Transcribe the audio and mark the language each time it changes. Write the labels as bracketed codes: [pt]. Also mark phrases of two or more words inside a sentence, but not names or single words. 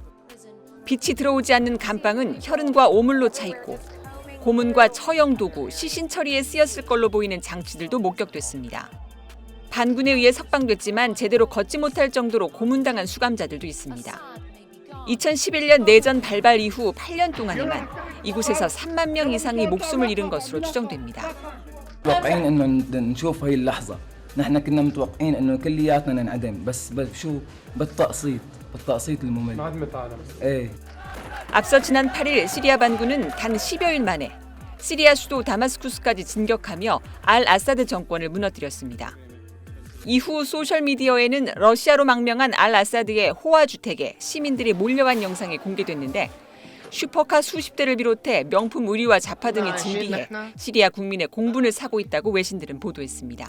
[ko] 빛이 들어오지 않는 감방은 혈흔과 오물로 차 있고 고문과 처형 도구, 시신 처리에 쓰였을 걸로 보이는 장치들도 목격됐습니다. 반군에 의해 석방됐지만 제대로 걷지 못할 정도로 고문당한 수감자들도 있습니다. 2011년 내전 발발 이후 8년 동안에만 이곳에서 3만 명 이상이 목숨을 잃은 것으로 추정됩니다. [ar] متوقعين انه نشوف هي اللحظه نحن كنا متوقعين انه كلياتنا ننعدم بس شو بالتقسيط الممل ايه [ko] 앞서 지난 8일 시리아 반군은 단 10여일 만에 시리아 수도 다마스쿠스까지 진격하며 알 아사드 정권을 무너뜨렸습니다. 이후 소셜미디어에는 러시아로 망명한 알 아사드의 호화 주택에 시민들이 몰려간 영상이 공개됐는데 슈퍼카 수십 대를 비롯해 명품 의류와 자파 등이 진비해 시리아 국민의 공분을 사고 있다고 외신들은 보도했습니다.